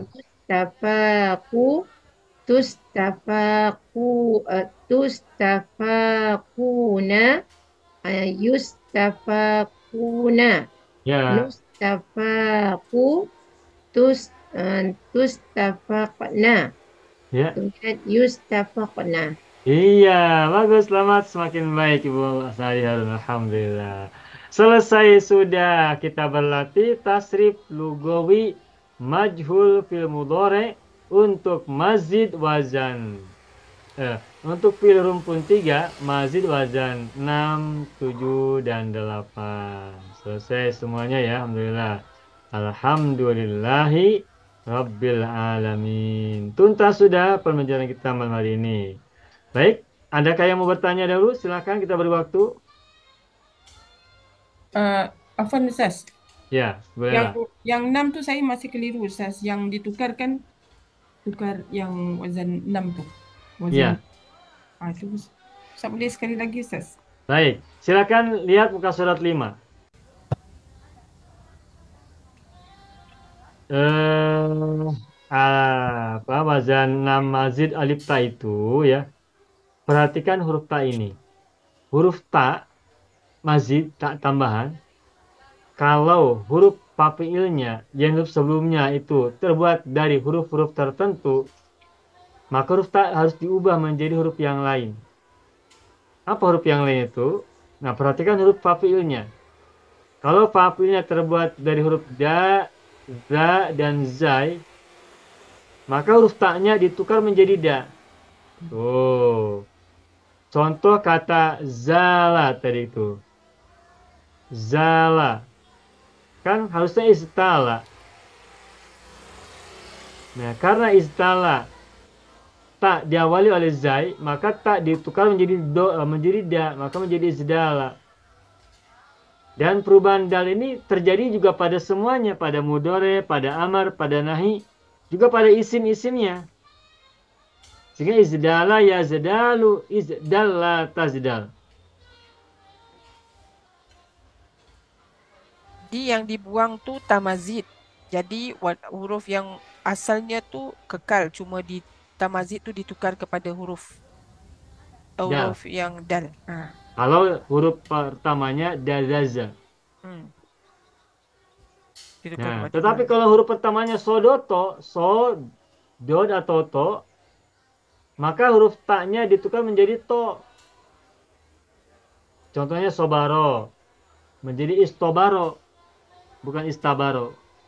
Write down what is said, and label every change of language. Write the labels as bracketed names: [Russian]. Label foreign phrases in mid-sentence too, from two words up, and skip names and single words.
[Arabic] تستفق، تستفقون، يستفقون. [Malay] Ya. [Arabic] نستفق، تستفقن. [Malay] Ya. Kemudian yustafaqna. Iya, bagus, selamat, semakin baik Ibu Sari Harun, alhamdulillah. Selesai sudah kita berlatih [Arabic] تصريف لغوي مجهول في المضارع [Malay] untuk [Arabic] مزيد وزن. [Malay] Untuk fil rumpun 3 [Arabic] مزيد وزن [Malay] 6, 7 dan 8. Selesai semuanya ya, alhamdulillah. [Arabic] الحمد لله رب العالمين. [Malay] Tuntas sudah pembelajaran kita malam hari ini. Baik, adakah yang mau bertanya dahulu? Silakan, kita beri waktu. Afwan Ustaz. Ya, bolehlah. Yang 6 tu saya masih keliru Ustaz. Yang ditukarkan tukar yang wazan 6 tu. Ya. Itu Ustaz boleh sekali lagi Ustaz. Baik, silakan lihat muka surat 5. Wazan 6 mazid alif ta itu ya. Perhatikan huruf ta ini. Huruf ta mazid, tak tambahan. Kalau huruf fafiilnya yang huruf sebelumnya itu terbuat dari huruf-huruf tertentu, maka huruf ta harus diubah menjadi huruf yang lain. Apa huruf yang lain itu? Nah, perhatikan huruf fafiilnya. Kalau fafiilnya terbuat dari huruf da, za, dan zai, maka huruf ta-nya ditukar menjadi da. Tuh. Contoh kata zala tadi itu. Zala. Kan harusnya istala. Nah, karena istala tak diawali oleh zai, maka tak ditukar menjadi da, maka menjadi izdala. Dan perubahan dal ini terjadi juga pada semuanya, pada mudhari, pada amar, pada nahi, juga pada isim-isimnya. [Arabic] Sehingga ازدل يزدل، ازدل تزدل. [Malay] Jadi yang dibuang tu tamazid. Jadi huruf yang asalnya tu kekal, cuma di tamazid tu ditukar kepada huruf yang dal. Kalau huruf pertamanya dadaza. Nah, tetapi kalau huruf pertamanya sodoto, dod atau to, maka huruf ta-nya ditukar menjadi to. Contohnya sobaro menjadi istobaro, bukan istabaro.